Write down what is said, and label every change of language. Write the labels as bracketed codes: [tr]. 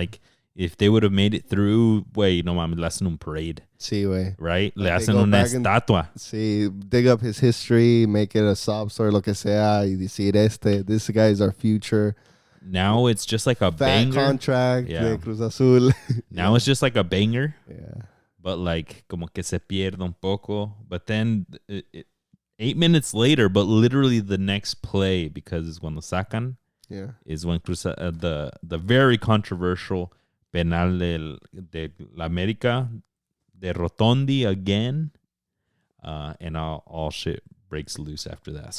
[en] Like, if they would have made it through, wait, [es] no mames, le hacen un [en] parade. [es] Sí, güey. Right? Le hacen una estatua. [en] Sí, dig up his history, make it a sob story, [es] lo que sea, y decir, [en] this guy is our future. Now it's just like a banger. Contract de Cruz Azul. Now it's just like a banger. Yeah. But like, [es] como que se pierde un poco. [en] But then 8 minutes later, but literally the next play, because when [es] lo sacan, [en] is when Cruz, the very controversial [es] penal de la América, [en] de Rotondi again, and all shit breaks loose after that.